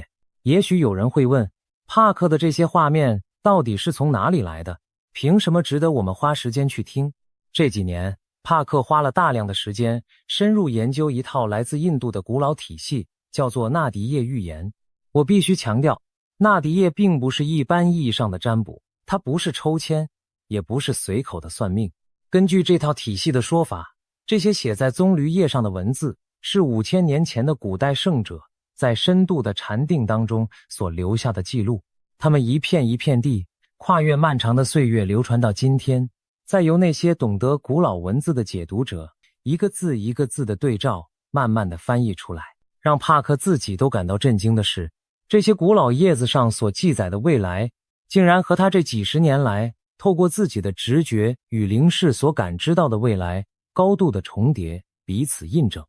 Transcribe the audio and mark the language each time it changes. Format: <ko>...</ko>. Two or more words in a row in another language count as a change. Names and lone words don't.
<zh>也許有人會問，帕克的這些畫面到底是從哪裡來的？憑什麼值得我們花時間去聽？這幾年，帕克花了大量的時間深入研究一套來自印度的古老體系，叫做納迪葉預言。我必須強調，納迪葉並不是一般意義上的占卜，它不是抽籤，也不是隨口的算命。根據這套體系的說法，這些寫在棕榈葉上的文字是5000年前的古代聖者在深度的禪定當中所留下的記錄，他們一片一片地跨越漫長的歲月流傳到今天，再由那些懂得古老文字的解讀者一個字一個字的對照，慢慢的翻譯出來。讓帕克自己都感到震驚的是，這些古老葉子上所記載的未來，竟然和他這幾十年來透過自己的直覺與靈視所感知到的未来高度的重疊，彼此印證。</zh>